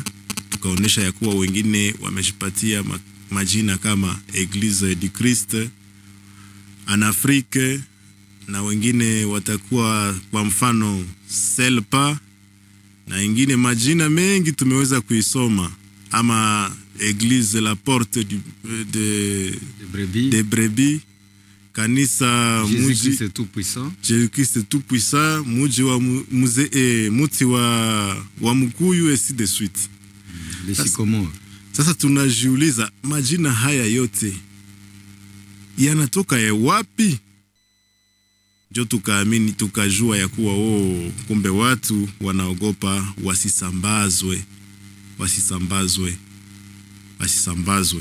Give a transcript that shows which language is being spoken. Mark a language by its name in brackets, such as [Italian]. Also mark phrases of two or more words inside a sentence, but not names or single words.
[Swahili] Tukaonesha ya kuwa wengine wamejipatia majina kama Eglise du Christ en Afrique, na wengine watakuwa kwa mfano Selpa, na wengine majina mengi tumeweza kuisoma, ama Eglise la Porte de Brebis, kanisa muji Jésus-Christ tout puissant, muji wa muti wa Mukuyu, [French] et si de suite. [Swahili] Sasa tunajiuliza majina haya yote yanatoka ya wapi? Jo tukaamini, tukajua ya kuwa kumbe watu wanaogopa wasisambazwe.